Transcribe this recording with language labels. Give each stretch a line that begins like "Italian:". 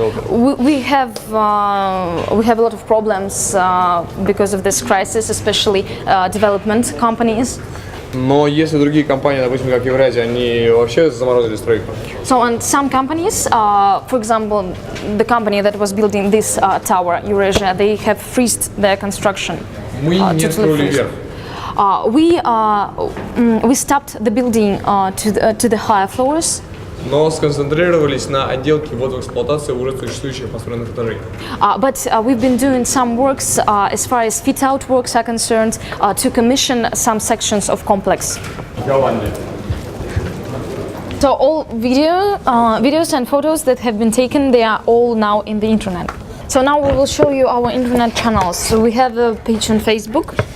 English: We have a lot of problems because of this crisis, especially development companies.
Russian: Но если другие компании, допустим, как Евразия, они вообще заморозили стройку.
English: So, and some companies, for example, the company that was building this tower, Eurasia, they have freezed their construction.
Russian: Мы не строили вверх.
English: We stopped the building to the higher floors.
Russian: Но сконцентрировались на отделке ввода в эксплуатацию уже существующих построенных этажей.
English: But we've been doing some works as far as fit-out works are concerned to commission some sections of complex. So all videos and photos that have been taken, they are all now in the internet. So now we will show you our internet channels. So we have a page on Facebook.